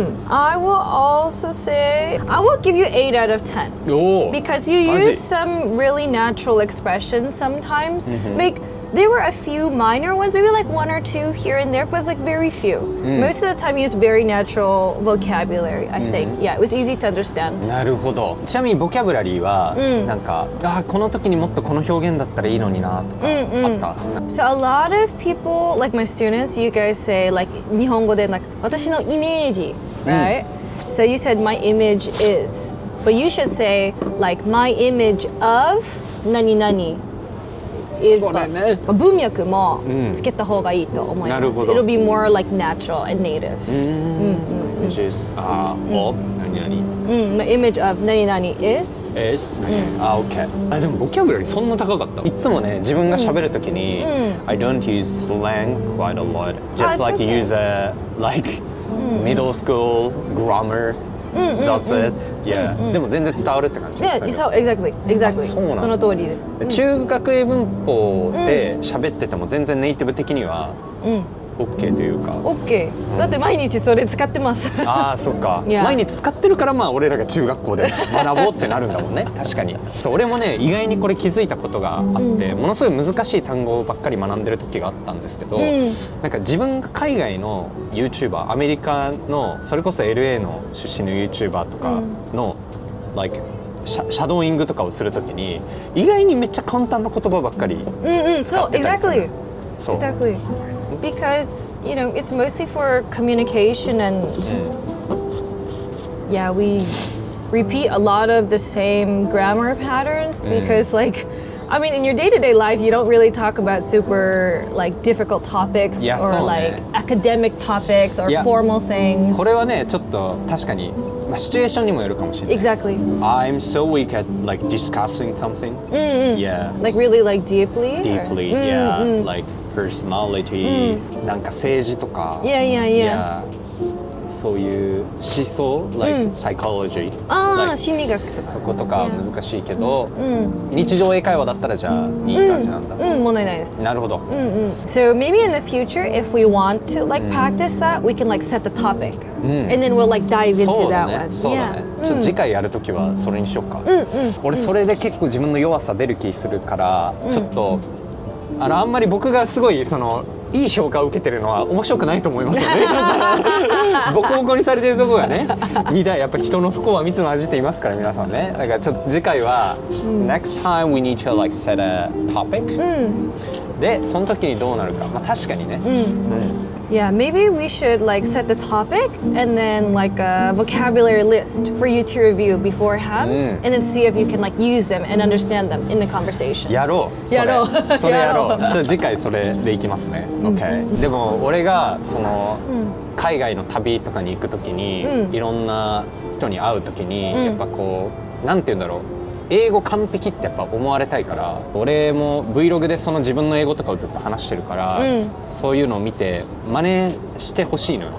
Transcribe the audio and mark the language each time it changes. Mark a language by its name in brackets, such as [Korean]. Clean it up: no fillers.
[English] I will also say, I will give you 8 out of 10. [Japanese] おー [English] Because you [Japanese] マジ [English] use some really natural expressions sometimes. Like, there were a few minor ones, maybe like 1 or 2 here and there, but it's like very few. Most of the time you use very natural vocabulary, I think. Yeah, it was easy to understand. [Japanese] なるほど。ちなみにボキャブラリーは、なんかこの時にもっとこの表現だったらいいのになとかあった。 [English] So a lot of people, like my students, you guys say like [Japanese] 日本語で [English] like [Japanese] 私のイメージ, [English] right? So you said my image is, but you should say like my image of 何々 is [Japanese] そうだね。文脈もつけた方がいいと思います。なるほど。 [English] It'll be more like natural and native. Which is of 何々 My image of 何々 is is OK。 [Japanese] でもボキャブラリーそんな高かった。いつもね自分が喋るときに、 [English] I don't use slang quite a lot. Just like okay. use a like middle school grammar. That's it. Yeah. [Japanese] でも全然伝わるって感じ。 [English] Yeah, so exactly. [Japanese] そうなんだ。その通りです。中学英文法で喋ってても全然ネイティブ的には OK というか。 [English] OK。 [Japanese] だって毎日それ使ってます。ああそっか、 [English] Yeah. [Japanese] 毎日使ってるからまあ俺らが中学校で学ぼうってなるんだもんね。確かにそう俺もね意外にこれ気づいたことがあって、ものすごい難しい単語ばっかり学んでる時があったんですけど、なんか自分が海外の YouTuber アメリカのそれこそ LA の出身の YouTuber とかの、like シャドーイングとかをするときに意外にめっちゃ簡単な言葉ばっかり使ってたりする。 [English] Exactly. [Japanese] そう [English] Exactly. Because, you know, it's mostly for communication and yeah, we repeat a lot of the same grammar patterns because like I mean in your day-to-day life you don't really talk about super like difficult topics Yeah, or [Japanese] そうね。 [English] like academic topics or Yeah. formal things. [Japanese] これはねちょっと確かに、まあ、シチュエーションにもよるかもしれない。 [English] Exactly. I'm so weak at like discussing something. Yeah. Like really like deeply? Deeply, yeah. Like personality, [Japanese] なんか政治とか。 [English] Yeah, yeah, yeah. [Japanese] そういう思想、 [English] like psychology。 [Japanese] ああ、 [English] like [Japanese] 心理学とか。そことか難しいけど、日常英会話だったらじゃあいい感じなんだ。問題ないです。なるほど。 [English] So maybe in the future, if we want to like practice that, we can like set the topic, and then we'll like dive [Japanese] そ [English] into [Japanese] うだ [English] that [Japanese] ね。 [English] one. [Japanese] そうだね。ちょっと次回やるときはそれにしようか。俺それで結構自分の弱さ出る気するから、ちょっとあんまり僕がすごいそのいい評価を受けてるのは面白くないと思いますよね。ボコボコにされてるところがね、見たい。やっぱ人の不幸は蜜の味って言いますから皆さんね。だからちょっと次回は、 [English] next time we need to like set a topic、 [Japanese] でその時にどうなるか。まあ確かにね。 [English] Yeah, maybe we should like set the topic and then like a vocabulary list for you to review beforehand, and then see if you can like use them and understand them in the conversation. [Japanese] やろう。やろうそれやろう。やろうちょっと次回それでいきますね。 [English] OK。 [Japanese] でも俺がその海外の旅とかに行くときに、いろんな人に会うときに、やっぱこうなんて言うんだろう。英語完璧ってやっぱ思われたいから、俺も Vlog でその自分の英語とかをずっと話してるから、そういうのを見て真似してほしいのよ。